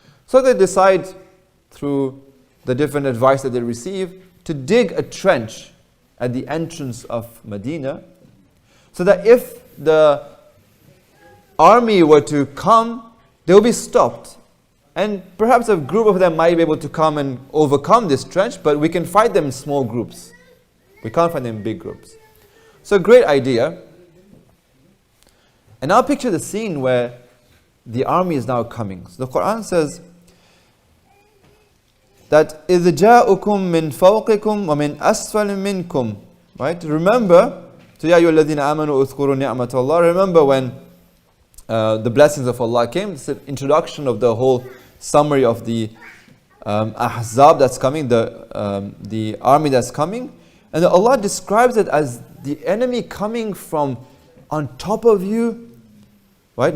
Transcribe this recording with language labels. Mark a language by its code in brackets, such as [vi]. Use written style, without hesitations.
[en] So they decide, through the different advice that they receive, to dig a trench at the entrance of Medina, so that if the army were to come, they will be stopped. And perhaps a group of them might be able to come and overcome this trench, but we can fight them in small groups. We can't fight them in big groups. So great idea. And now picture the scene where the army is now coming. So the Quran says that [ar] إِذْ جَاءُكُم مِّن فَوْقِكُمْ وَمِنْ أَسْفَلٍ مِّنْكُمْ. [en] Right? Remember, so [ar] يَا أَيُّهَا الَّذِينَ آمَنُوا اذْكُرُوا نِعْمَةَ اللَّهِ. [en] Remember when the blessings of Allah came. It's an introduction of the whole summary of the Ahzab that's coming, the army that's coming. And Allah describes it as the enemy coming from on top of you, right?